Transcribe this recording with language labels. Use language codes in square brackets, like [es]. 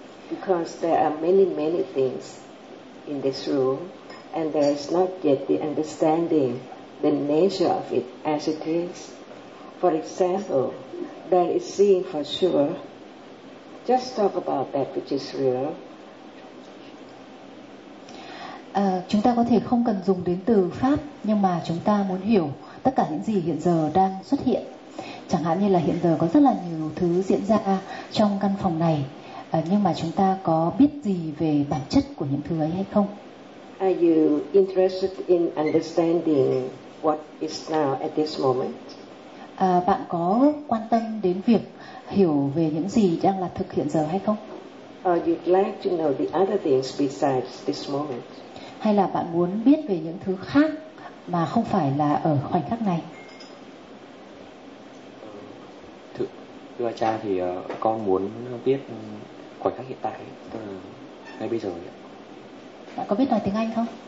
[en] Because there are many, many things in this room. And there is not yet the understanding the nature of it as it is. For example, there is seeing for sure. Just talk about that which is real. [vi] Chúng ta có thể không cần dùng đến từ pháp, nhưng mà chúng ta muốn hiểu tất cả những gì hiện giờ đang xuất hiện. Chẳng hạn như là hiện giờ có rất là nhiều thứ diễn ra trong căn phòng này, nhưng mà chúng ta có biết gì về bản chất của những thứ ấy hay không? [en] Are you interested in understanding what is now at this moment? [vi] Bạn có quan tâm đến việc hiểu về những gì đang là thực hiện giờ hay không? [en] Or you'd like to know the other things besides this moment? [vi] Hay là bạn muốn biết về những thứ khác mà không phải là ở khoảnh khắc này? Thưa cha thì con muốn biết khoảnh khắc hiện tại, ngay bây giờ. Bạn có biết nói tiếng Anh không?